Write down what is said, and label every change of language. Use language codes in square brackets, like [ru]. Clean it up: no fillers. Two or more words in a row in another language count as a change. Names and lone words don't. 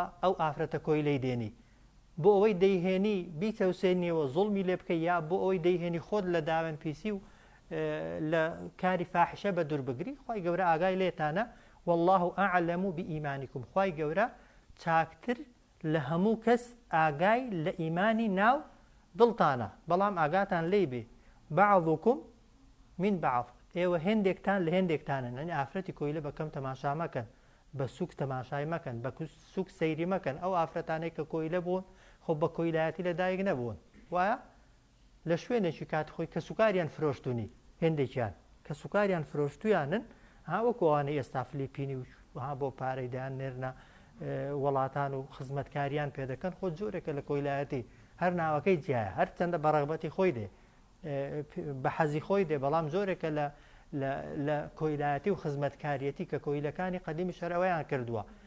[ckb] ئەو ئافرەتە کۆیلەی دێنی بۆ ئەوەی دەیهێنی بیتەوسێنیەوە زوڵمی لێ بکەی یا بۆ ئەوەی دەیهێنی خۆت لە داوێن پیسی و لە کاری فاحشە بە دوور بگری خوای گەورە ئاگای لێتانە [ar] والله أعلم بإيمانكم [ckb] خوای گەورە چاکتر لە هەموو کەس ئاگای لە ئیمانی ناو دڵتانە بەڵام ئاگاتان لێی بێ [ar] بعضكم من بعض [ckb] ئێوە هێندێکتان لە هێندێکتانن ئەنی ئافرەتی کۆیلە بەکەم تەماشا مەکەن بە سوک تەماشای مەکەن بە سوک سەیری مەکەن ئەو ئافرەتانەی کە کۆیلە بوون خۆ بە کۆیلایەتی لەدایک نەبوون وایە لە شوێنێکی کات خۆی کە سوکاریان فرۆشتونی هێندێکیان کە سوکاریان فرۆشتویانن هاوەکووانەی ئێستا فلیپینی و ها بۆ پارەی دایان نێرنە وڵاتان و خزمەتکاریان پێ دەکەن خۆ جۆرێکە لە کۆیلایەتی هەر ناوەکەی جیایە هەر چەندە بەڕەغبەتی خۆی دێ بە حەزی خۆی دێ بەڵام زۆرێکە لە کۆیلایەتی و خزمەتکاریەتی کە کۆیلەکانی قەدیمی شەرەوەیان کردووە